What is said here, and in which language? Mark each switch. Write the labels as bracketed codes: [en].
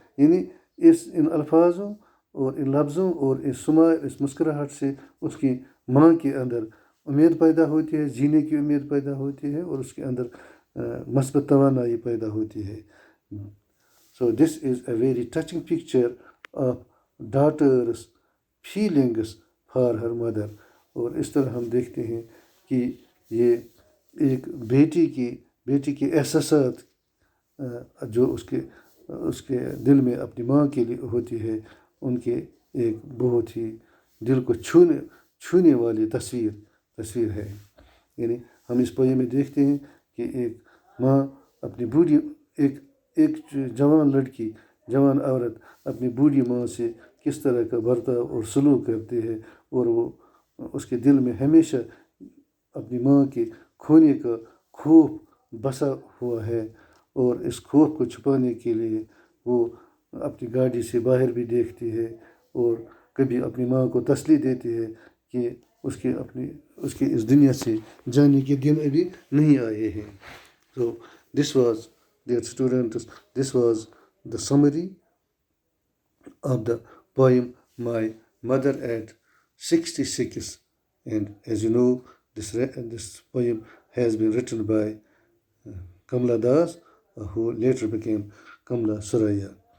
[ur] یعنی ان الفاظوں اور ان لفظوں اور اس مسکراہٹ سے اس کی ماں کے اندر امید پیدا ہوتی ہے، جینے کی امید پیدا ہوتی ہے، اور اس کے اندر مثبت توانائی پیدا ہوتی ہے. [en] So this is a very touching picture of daughter's feelings for her mother. [ur] اور اس طرح ہم دیکھتے ہیں کہ یہ ایک بیٹی کے احساسات جو اس کے دل میں اپنی ماں کے لیے ہوتی ہے، ان کے ایک بہت ہی دل کو چھونے والی تصویر ہے. یعنی ہم اس پوئم میں دیکھتے ہیں کہ ایک ماں اپنی بوڑھی ایک جوان عورت اپنی بوڑھی ماں سے کس طرح کا برتاؤ اور سلوک کرتی ہے، اور وہ اس کے دل میں ہمیشہ اپنی ماں کے کھونے کا خوف بسا ہوا ہے، اور اس خوف کو چھپانے کے لیے وہ اپنی گاڑی سے باہر بھی دیکھتی ہے اور کبھی اپنی ماں کو تسلی دیتی ہے کہ اس کے اس دنیا سے جانے کے دن ابھی نہیں آئے ہیں. [en] So this was, dear students, this was the summary of the poem My Mother at 66. And as you know, this poem has been written by Kamala Das, who later became Kamala Suraya.